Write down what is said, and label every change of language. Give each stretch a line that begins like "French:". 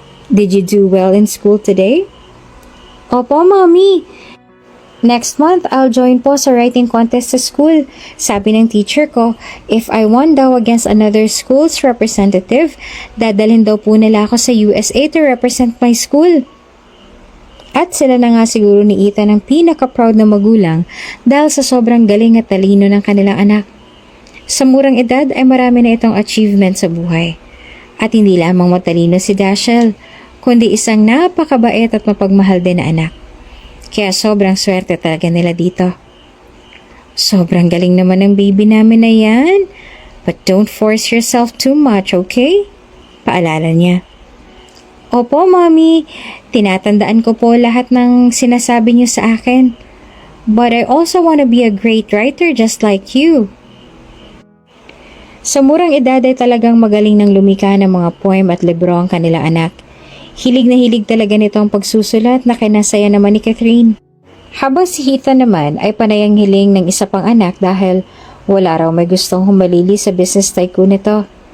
English: Did you do well in school today?
Filipino: Opo, Mommy.
English: Next month, I'll join po sa writing contest sa school.
Filipino: Sabi ng teacher ko,
English: if I won daw against another school's representative,
Filipino: dadalhin daw po nila ako sa
English: USA to represent my school.
Filipino: At sila na nga siguro ni Ethan ang pinaka-proud na magulang dahil sa sobrang galing at talino ng kanilang anak. Sa murang edad ay marami na itong achievement sa buhay. At hindi lamang matalino si Dashiell, kundi isang napakabait at mapagmahal din na anak. Kaya sobrang swerte talaga nila dito. Sobrang galing naman ng baby namin na yan.
English: But don't force yourself too much, okay?
Filipino: Paalala niya. Opo, Mommy. Tinatandaan ko po lahat ng sinasabi niyo sa akin.
English: But I also want to be a great writer just like you.
Filipino: Sa murang edad ay talagang magaling ng lumika ng mga poem at libro ang kanilang anak. Hilig na hilig talaga nito ang pagsusulat na kinasaya naman ni Catherine. Habang si Ethan naman ay panayang hiling ng isa pang anak dahil wala raw may gustong humalili sa business tycoon nito.